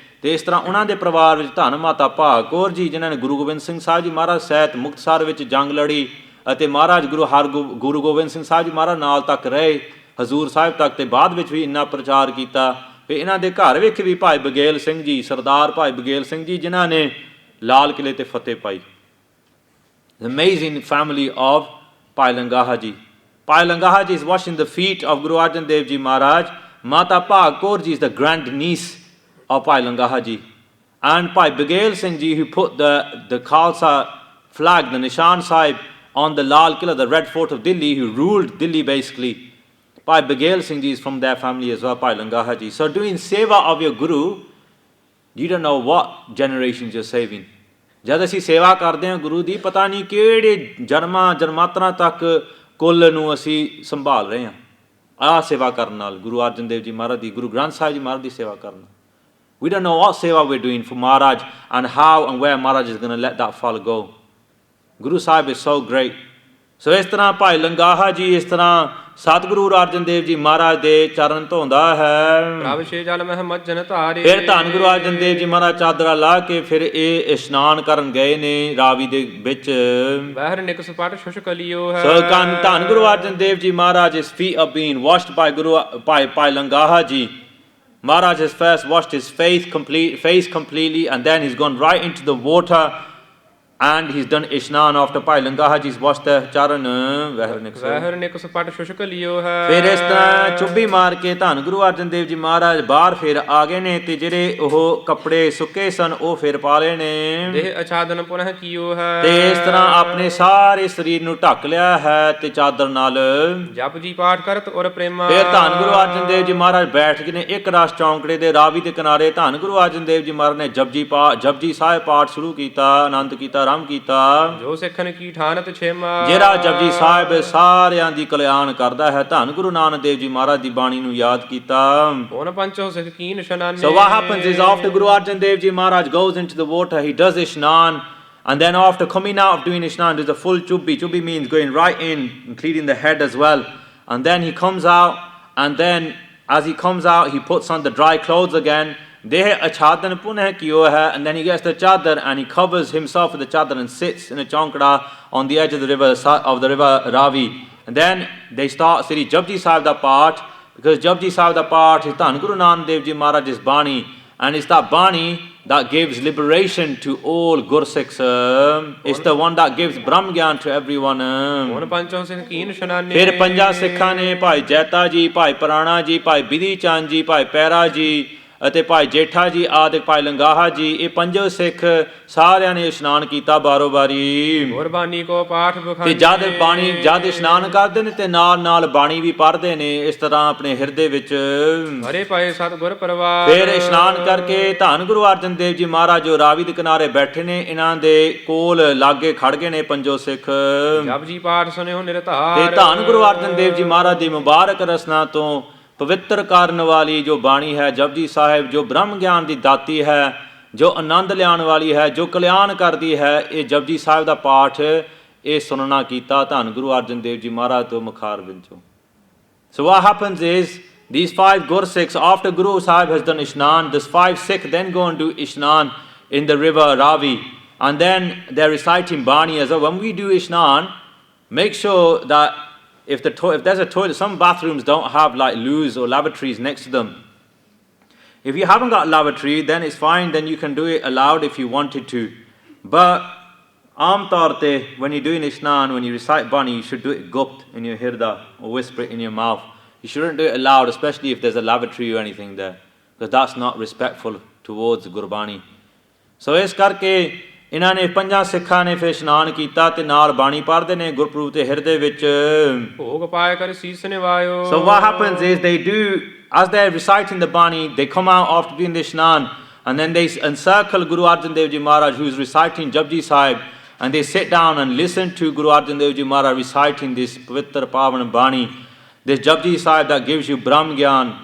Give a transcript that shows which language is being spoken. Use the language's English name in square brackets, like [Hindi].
[Punjabi] ਤੇ ਇਸ ਤਰ੍ਹਾਂ ਉਹਨਾਂ ਦੇ ਪਰਿਵਾਰ ਵਿੱਚ ਧੰਨ ਮਾਤਾ ਭਾਗ ਕੌਰ ਜੀ, ਜਿਨ੍ਹਾਂ ਨੇ ਗੁਰੂ ਗੋਬਿੰਦ ਸਿੰਘ ਸਾਹਿਬ ਜੀ ਮਹਾਰਾਜ ਸਹਿਤ ਮੁਕਤਸਰ ਵਿੱਚ ਜੰਗ ਲੜੀ, ਅਤੇ ਮਹਾਰਾਜ ਗੁਰੂ ਗੋਬਿੰਦ ਸਿੰਘ ਸਾਹਿਬ ਜੀ ਮਹਾਰਾਜ ਨਾਲ ਤੱਕ ਰਹੇ, ਹਜ਼ੂਰ ਸਾਹਿਬ ਤੱਕ, ਤੇ ਬਾਅਦ ਵਿੱਚ ਵੀ ਇੰਨਾ ਪ੍ਰਚਾਰ ਕੀਤਾ। ਵੀ ਇਹਨਾਂ ਦੇ ਘਰ ਵਿੱਚ ਵੀ ਭਾਈ ਬਗੇਲ ਸਿੰਘ ਜੀ, ਸਰਦਾਰ ਭਾਈ ਬਗੇਲ ਸਿੰਘ ਜੀ, ਜਿਨ੍ਹਾਂ ਨੇ ਲਾਲ ਕਿਲੇ ਤੇ ਫਤਿਹ ਪਾਈ। [English] Amazing family of Bhai Langaha ji. Bhai Langaha ji is washing the feet of Guru Arjan Dev Ji Maharaj. Mata Bhag Kaur ji is the grand niece of Bhai Langaha ji. And Bhai Bghel Singh ji, who put the Khalsa flag, the Nishan Sahib, on the Lal Killa, the Red Fort of Delhi, who ruled Delhi basically. Bhai Bghel Singh ji is from their family as well, Bhai Langaha ji. So doing seva of your Guru, you don't know what generations you're saving. [Punjabi] ਜਦ ਅਸੀਂ ਸੇਵਾ ਕਰਦੇ ਹਾਂ ਗੁਰੂ ਦੀ, ਪਤਾ ਨਹੀਂ ਕਿਹੜੇ ਜਨਮਾਤਰਾ ਤੱਕ ਕੁੱਲ ਨੂੰ ਅਸੀਂ ਸੰਭਾਲ ਰਹੇ ਹਾਂ ਆਹ ਸੇਵਾ ਕਰਨ ਨਾਲ। ਗੁਰੂ ਅਰਜਨ ਦੇਵ ਜੀ ਮਹਾਰਾਜ ਦੀ, ਗੁਰੂ ਗ੍ਰੰਥ ਸਾਹਿਬ ਜੀ ਮਹਾਰਾਜ ਦੀ ਸੇਵਾ ਕਰਨ। [English] We don't know what seva we're doing for Maharaj and how and where Maharaj is going to let that fall go. Guru Sahib is so great. [Punjabi] ਸੋ ਇਸ ਤਰ੍ਹਾਂ ਭਾਈ ਲੰਗਾਹਾ ਜੀ ਇਸ ਤਰ੍ਹਾਂ ਸਤਿਗੁਰੂ ਅਰਜਨ ਦੇਵ ਜੀ ਮਹਾਰਾਜ ਦੇ ਚਰਨ ਧੋਂਦਾ ਹੈ। ਪ੍ਰਭ ਛੇ ਜਲ ਮਹਿ ਮੱਜਨ ਧਾਰੇ। ਫਿਰ ਧੰਨ ਗੁਰੂ ਅਰਜਨ ਦੇਵ ਜੀ ਮਹਾਰਾਜ ਚਾਦਰਾ ਲਾ ਕੇ ਫਿਰ ਇਹ ਇਸ਼ਨਾਨ ਕਰਨ ਗਏ ਨੇ ਰਾਵੀ ਦੇ ਵਿੱਚ। ਬਹਿਰ ਨਿਕ ਸਪਟ ਸ਼ੁਸ਼ਕ ਲਿਓ ਹੈ। ਸੋ ਧੰਨ ਗੁਰੂ ਅਰਜਨ ਦੇਵ ਜੀ ਮਹਾਰਾਜ, [English] his feet are being washed by Guru by Langaha ji. Maharaj has first washed his face completely, and then he's gone right into the water, and he's done Ishnan after Bhai Langaha ji's washed the charan. [Punjabi] ਵਹਿਰ ਨਿਕ ਸਪਟ ਸ਼ੁਸ਼ਕ ਲਿਓ ਹੈ ਫਿਰ ਇਸ ਤਰ੍ਹਾਂ ਚੁੱਭੀ ਮਾਰ ਕੇ ਧੰਨ ਗੁਰੂ ਅਰਜਨ ਦੇਵ ਜੀ ਮਹਾਰਾਜ ਬਾਹਰ ਫਿਰ ਆ ਗਏ ਨੇ, ਤੇ ਜਿਹੜੇ ਉਹ ਕੱਪੜੇ ਸੁੱਕੇ ਸਨ ਉਹ ਫਿਰ ਪਾ ਲਏ ਨੇ, ਦੇਹ ਅਛਾਦਨ ਪੁਨਹ ਕੀਓ ਹੈ ਤੇ ਇਸ ਤਰ੍ਹਾਂ ਆਪਣੇ ਸਾਰੇ ਸਰੀਰ ਨੂੰ ਢੱਕ ਲਿਆ ਹੈ ਤੇ ਚਾਦਰ ਨਾਲ। ਜਪ ਜੀ ਪਾਠ ਕਰਤ ਔਰ ਪ੍ਰੇਮਾ। ਫਿਰ ਧੰਨ ਗੁਰੂ ਅਰਜਨ ਦੇਵ ਜੀ ਮਹਾਰਾਜ ਬੈਠ ਗਏ ਨੇ ਇੱਕ ਰਸ ਚੌਂਕੜੇ ਦੇ ਰਾਵੀ ਦੇ ਕਿਨਾਰੇ। ਧੰਨ ਗੁਰੂ ਅਰਜਨ ਦੇਵ ਜੀ ਮਹਾਰਾਜ ਨੇ ਜਪਜੀ ਸਾਹਿਬ ਪਾਠ ਸ਼ੁਰੂ ਕੀਤਾ, ਆਨੰਦ ਕੀਤਾ, ਆਰੰਭ ਕੀਤਾ। ਜੋ ਸਿੱਖਨ ਕੀ ਠਾਨਤ ਛੇਮਾ। ਜਿਹੜਾ ਜਪਜੀ ਸਾਹਿਬ ਸਾਰਿਆਂ ਦੀ ਕਲਿਆਣ ਕਰਦਾ ਹੈ। ਧੰਨ ਗੁਰੂ ਨਾਨਕ ਦੇਵ ਜੀ ਮਹਾਰਾਜ ਦੀ ਬਾਣੀ ਨੂੰ ਯਾਦ ਕੀਤਾ। ਹੁਣ ਪੰਚੋ ਸਿੱਖ ਕੀ ਨਿਸ਼ਾਨੇ। [English] So what happens is after Guru Arjan Dev Ji Maharaj goes into the water, he does Ishnan, and then after coming out of doing Ishnan, there's a full chubbi. Chubbi means going right in, including the head as well. And then he comes out, and then as he comes out, he puts on the dry clothes again. [Punjabi] Deh achadan punah kiyo hai, [English] and then he gets the chadar and he covers himself with the chadar and sits in a chankada on the edge of the river Ravi. And then they start Sri Japji Sahib da Path, because Japji Sahib da Path is Dhan Guru Nanak Dev Ji Maharaj's Bani, and it's that Bani that gives liberation to all Gursikhs. It's the one that gives Brahm Gyan to everyone. [Punjabi] ਹੁਣ ਪੰਚੋ ਸਿੱਖ ਕੀ ਨਿਸ਼ਾਨੇ। ਫਿਰ ਪੰਜਾਂ ਸਿੱਖਾਂ ਨੇ ਭਾਈ ਜੈਤਾ ਜੀ, ਭਾਈ ਪ੍ਰਾਣਾ ਜੀ, ਭਾਈ ਬਿਧੀ ਚੰਦ ਜੀ, ਭਾਈ ਪੈਰਾ ਜੀ ਅਤੇ ਭਾਈ ਜੇਠਾ ਜੀ ਆਦਿ, ਭਾਈ ਲੰਗਾਹਾ ਜੀ, ਇਹ ਪੰਜੋ ਸਿੱਖ ਸਾਰਿਆਂ ਨੇ ਇਸ਼ਨਾਨ ਕੀਤਾ ਬਾਰੋ ਬਾਰੀ। ਗੁਰਬਾਣੀ ਕੋ ਪਾਠ ਤੇ ਜਦ ਇਸ਼ਨਾਨ ਕਰਦੇ ਨੇ ਤੇ ਨਾਲ ਨਾਲ ਬਾਣੀ ਵੀ ਪੜ੍ਹਦੇ ਨੇ ਇਸ ਤਰ੍ਹਾਂ ਆਪਣੇ ਹਿਰਦੇ ਵਿੱਚ। ਹਰੇ ਪਾਏ ਸਤਿਗੁਰ ਪਰਵਾਰ। ਫਿਰ ਇਸ਼ਨਾਨ ਕਰਕੇ ਧੰਨ ਗੁਰੂ ਅਰਜਨ ਦੇਵ ਜੀ ਮਹਾਰਾਜ ਜੋ ਰਾਵੀ ਦੇ ਕਿਨਾਰੇ ਬੈਠੇ ਨੇ, ਇਹਨਾਂ ਦੇ ਕੋਲ ਲਾਗੇ ਖੜ ਗਏ ਨੇ ਪੰਜੋ ਸਿੱਖ। ਜਪਜੀ ਪਾਠ ਸੁਣਿਓ ਨਿਰਧਾਰ। ਤੇ ਧੰਨ ਗੁਰੂ ਅਰਜਨ ਦੇਵ ਜੀ ਮਹਾਰਾਜ ਦੀ ਮੁਬਾਰਕ ਰਸਨਾ ਤੋਂ ਪਵਿੱਤਰ ਕਰਨ ਵਾਲੀ ਜੋ ਬਾਣੀ ਹੈ ਜਪਜੀ ਸਾਹਿਬ, ਜੋ ਬ੍ਰਹਮ ਗਿਆਨ ਦੀ ਦਾਤੀ ਹੈ, ਜੋ ਆਨੰਦ ਲਿਆਉਣ ਵਾਲੀ ਹੈ, ਜੋ ਕਲਿਆਣ ਕਰਦੀ ਹੈ, ਇਹ ਜਪਜੀ ਸਾਹਿਬ ਦਾ ਪਾਠ ਇਹ ਸੁਣਨਾ ਕੀਤਾ ਧੰਨ ਗੁਰੂ ਅਰਜਨ ਦੇਵ ਜੀ ਮਹਾਰਾਜ ਤੋਂ ਮੁਖਾਰ ਵਿੱਚੋਂ। [English] So what happens is these 5 Gursikhs, after Guru Sahib has done Ishnan, this 5 Sikh then go and do Ishnan in the river Ravi, and then they're reciting Bani as well. When we do Ishnan, make sure that if there's a toilet, some bathrooms don't have like loos or lavatories next to them. If you haven't got a lavatory, then it's fine, then you can do it aloud if you wanted to. But [Punjabi] aam taur te, [English] when you're doing Ishnan, when you recite Bani, you should do it gupt in your hirda or whisper it in your mouth. You shouldn't do it aloud, especially if there's a lavatory or anything there, because that's not respectful towards Gurbani. [Punjabi] So ਇਸ ਕਰਕੇ ਇਹਨਾਂ ਨੇ ਪੰਜਾਂ ਸਿੱਖਾਂ ਨੇ ਫਿਰ ਇਸ਼ਨਾਨ ਕੀਤਾ ਤੇ ਨਾਲ ਬਾਣੀ ਪੜ੍ਹਦੇ ਨੇ ਗੁਰਪੁਰਬ ਤੇ ਹਿਰਦੇ ਵਿੱਚ। ਭੋਗ ਪਾਏ ਕਰ ਸੀਸ ਨਿਵਾਇਓ। [English] So what happens is they do, as they're reciting the Bani, they come out after doing the Ishnan, and then they encircle Guru Arjan Dev Ji Maharaj, who's reciting Japji Sahib, and they sit down and listen to Guru Arjan Dev Ji Maharaj reciting this Pavitra Pavan Bani, this Japji Sahib that gives you Brahm Gyan.